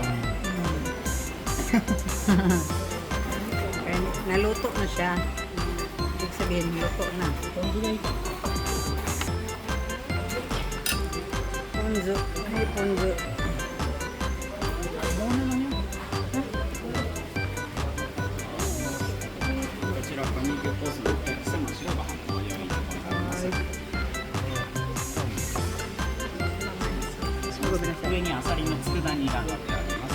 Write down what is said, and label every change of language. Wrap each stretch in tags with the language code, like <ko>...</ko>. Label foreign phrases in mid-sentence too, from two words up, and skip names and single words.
<tl>Naluto na siya. Ibig sabihin, luto na. Ponzu. Ay, ponzu.</tl> <ja>Ini 上にアサリの佃煮が貼ってあります。</ja>